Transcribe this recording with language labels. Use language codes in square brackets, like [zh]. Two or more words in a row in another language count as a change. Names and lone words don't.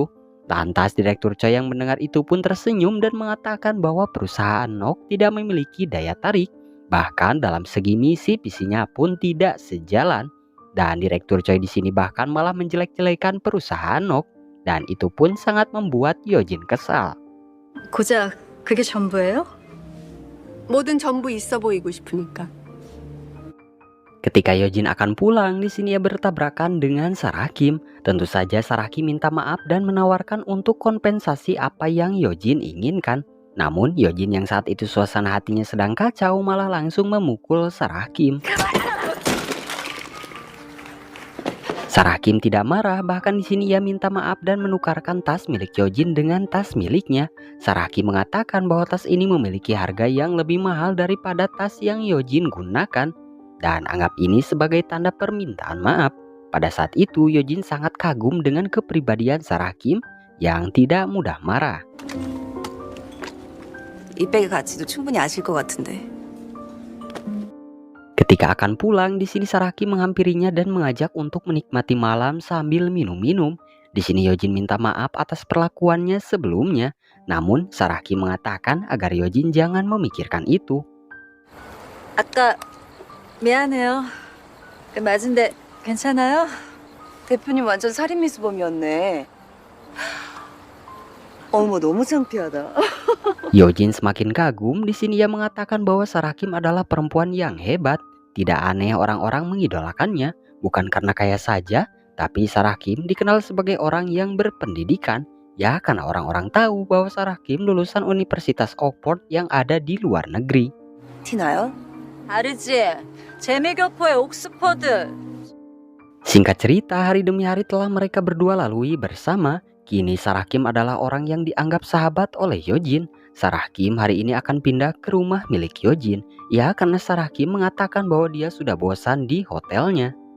[id] Lantas direktur Choi yang mendengar itu pun tersenyum dan mengatakan bahwa perusahaan NOK tidak memiliki daya tarik. Bahkan dalam segi misi visinya pun tidak sejalan. Dan direktur Choi di sini bahkan malah menjelek-jelekan perusahaan NOK. Dan itu pun sangat membuat Yojin kesal. [ko] 고작 그게 전부예요? 뭐든 전부 있어 보이고 싶으니까. [id] Ketika Yojin akan pulang, di sini ia bertabrakan dengan Sarah Kim. Tentu saja Sarah Kim minta maaf dan menawarkan untuk kompensasi apa yang Yojin inginkan. Namun Yojin yang saat itu suasana hatinya sedang kacau malah langsung memukul Sarah Kim. Sarah Kim tidak marah, bahkan di sini ia minta maaf dan menukarkan tas milik Yojin dengan tas miliknya. Sarah Kim mengatakan bahwa tas ini memiliki harga yang lebih mahal daripada tas yang Yojin gunakan dan anggap ini sebagai tanda permintaan maaf. Pada saat itu Yojin sangat kagum dengan kepribadian Sarah Kim yang tidak mudah marah. [ko] 이 백의 가치도 충분히 아실 것 같은데. [id] Ketika akan pulang, di sini Sarah Kim menghampirinya dan mengajak untuk menikmati malam sambil minum-minum. Di sini Yojin minta maaf atas perlakuannya sebelumnya. Namun Sarah Kim mengatakan agar Yojin jangan memikirkan itu. [ko] 아까 미안해요. 맞은데 괜찮아요? 대표님 완전 살인미수범이었네. 어머 너무 창피하다. [id] Yojin semakin kagum. Di sini ia mengatakan bahwa Sarah Kim adalah perempuan yang hebat. Tidak aneh orang-orang mengidolakannya, bukan karena kaya saja, tapi Sarah Kim dikenal sebagai orang yang berpendidikan. Ya, karena orang-orang tahu bahwa Sarah Kim lulusan Universitas Oxford yang ada di luar negeri. [ko] 티나요? 다르지. 재미교포의 옥스퍼드. [id] Singkat cerita, hari demi hari telah mereka berdua lalui bersama. Kini Sarah Kim adalah orang yang dianggap sahabat oleh Yojin. Sarah Kim hari ini akan pindah ke rumah milik Yojin. Ya, karena Sarah Kim mengatakan bahwa dia sudah bosan di hotelnya.